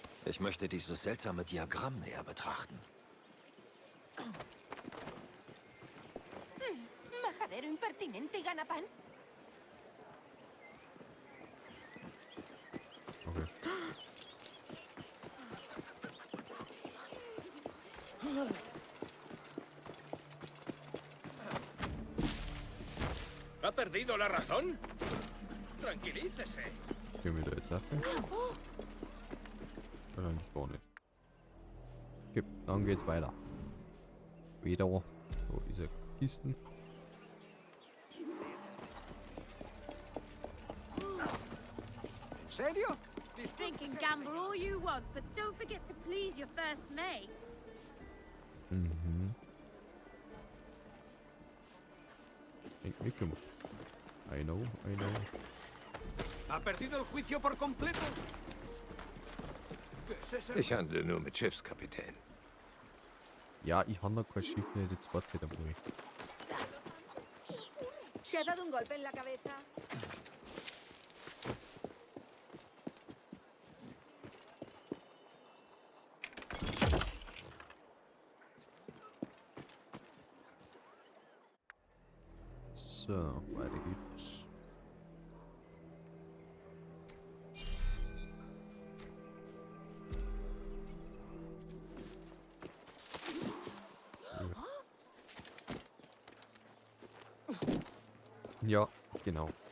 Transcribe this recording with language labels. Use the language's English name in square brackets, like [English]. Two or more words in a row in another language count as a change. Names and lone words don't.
[German] Ich möchte dieses seltsame Diagramm näher betrachten. [Spanish] Majadero impertinente, Ganapan. Okay. ¿Ha perdido la razón? Tranquilícese. [German] Gehen wir da jetzt ab? Oder nicht gar nicht. Okay, dann geht's weiter. Wieder so diese Kisten. [Spanish] Serio? [English] Drink and gamble all you want, but don't forget to please your first mate. [German] Mhm. Mitgemacht. [English] I know. [Spanish] ¿Ha perdido el juicio por completo? [German] Ich handle nur mit Schiffskapitän. Ja, ich habe noch kein Schiff mehr, jetzt warte wieder mal. [Spanish] ¿Se ha dado un golpe en la cabeza? [German] So, weiter geht's. Ja, genau.